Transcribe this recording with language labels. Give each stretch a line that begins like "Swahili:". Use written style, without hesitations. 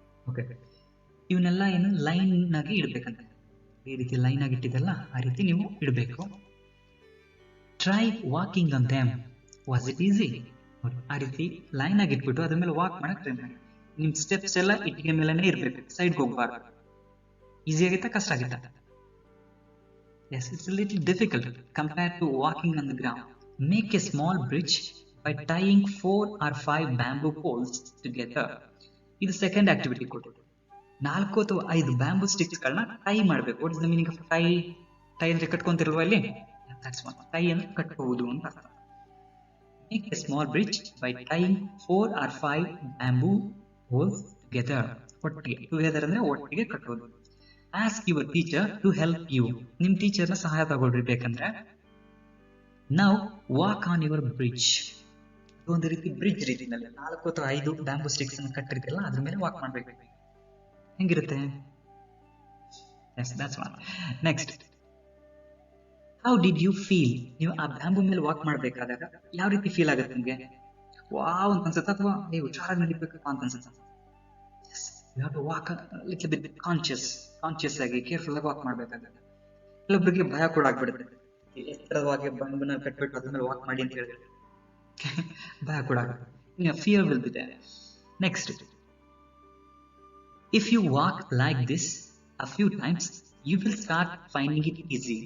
Kannada: Okay, ಇವನ್ನೆಲ್ಲ ಏನು line ಆಗಿ ಇಡ್ಬೇಕಂತ. ಈ ರೀತಿ ಲೈನ್ ಆಗಿ ಇಟ್ಟಿದೆಲ್ಲ ಆ ರೀತಿ ನೀವು ಇಡಬೇಕು.
English: Try walking on them, was it easy?
Kannada: ಆ ರೀತಿ ಲೈನ್ ಆಗಿ ಇಟ್ಬಿಟ್ಟು ಅದ್ರ ಮೇಲೆ ವಾಕ್ ಮಾಡಕ್ ಟ್ರೈ ಮಾಡಿ. ನಿಮ್ ಸ್ಟೆಪ್ಸ್ ಎಲ್ಲ ಇಟ್ಟಿಗೆ ಮೇಲೆನೆ ಇರ್ಬೇಕು, ಸೈಡ್ ಹೋಗ್ಬಾರ್ದು. ಈಸಿ ಆಗಿತ್ತಾ, ಕಷ್ಟ ಆಗಿತ್ತಾ?
English: Yes, it's a little difficult compared to walking on the ground. Make a small bridge by tying 4 or 5 bamboo poles together.
Kannada: ಇದು ಸೆಕೆಂಡ್ ಆಕ್ಟಿವಿಟಿ ಕೊಟ್ಟು 4 ಅಥವಾ 5 ಬ್ಯಾಂಬೂ ಸ್ಟಿಕ್ಸ್ ಗಳನ್ನ ಟೈ ಮಾಡಬೇಕು.
English: What is the meaning of tie?
Kannada: Tie ಅಂದ್ರೆ ಕಟ್ಕೊಂತಿರಲ್ವಾ ಇಲ್ಲಿ,
English: That's one.
Kannada: Tie ಅಂದ್ರೆ ಕಟ್ಟಬಹುದು ಅಂತ ಅರ್ಥ.
English: Make a small bridge by tying 4 or 5 bamboo poles together.
Kannada: ಒಟ್ಟಿಗೆ, ಟುಗೆದರ್ ಅಂದ್ರೆ ಒಟ್ಟಿಗೆ ಕಟ್ಟೋದು.
English: Ask your teacher to help you.
Kannada: ನಿಮ್ ಟೀಚರ್ನ ಸಹಾಯ ತಗೊಳ್ರಿ ಬೇಕಂದ್ರೆ.
English: Now walk on your bridge.
Kannada: ಒಂದು ರೀತಿ ಬ್ರಿಡ್ಜ್ ರೀತಿನಲ್ಲಿ 4 ಅಥವಾ 5 ಬ್ಯಾಂಬೂ ಸ್ಟಿಕ್ಸ್ ಅನ್ನು ಕಟ್ಟಿರ್ತಿಲ್ಲ, ಅದ್ರ ಮೇಲೆ ವಾಕ್ ಮಾಡ್ಬೇಕು. ಹೆಂಗಿರುತ್ತೆ?
English: Yes, that's one. Next, how did you feel?
Kannada: ನೀವು ಆ ಬ್ಯಾಂಬೂ ಮೇಲೆ ವಾಕ್ ಮಾಡ್ಬೇಕಾದಾಗ ಯಾವ ರೀತಿ ಫೀಲ್ ಆಗುತ್ತೆ ನಿಮ್ಗೆ? ವಾವ್ ಅಂತ ಅನ್ಸುತ್ತಾ, ಅಥವಾ ನೀವು ಹುಷಾರಾಗಿ ನಡಿಬೇಕಪ್ಪ ಅಂತ ಅನ್ಸುತ್ತಾ?
English: You have to walk a little bit
Kannada: conscious ಆಗಿ, ಕೇರ್ಫುಲ್ ಆಗಿ ವಾಕ್ ಮಾಡ್ಬೇಕಾಗುತ್ತೆ. ಕೆಲವೊಬ್ಬರಿಗೆ ಭಯ ಕೂಡ ಆಗ್ಬಿಡುತ್ತೆ, ಎತ್ತರವಾಗಿ ಬಂಬನ್ನ ಕಟ್ಬಿಟ್ಟು ಅದ್ರ ಮೇಲೆ ವಾಕ್ ಮಾಡಿ ಅಂತ ಹೇಳಿದ್ರೆ ಭಯ ಕೂಡ ಆಗುತ್ತೆ.
English: Fear will be there. Next, if you walk like this a few times you will start finding it easy.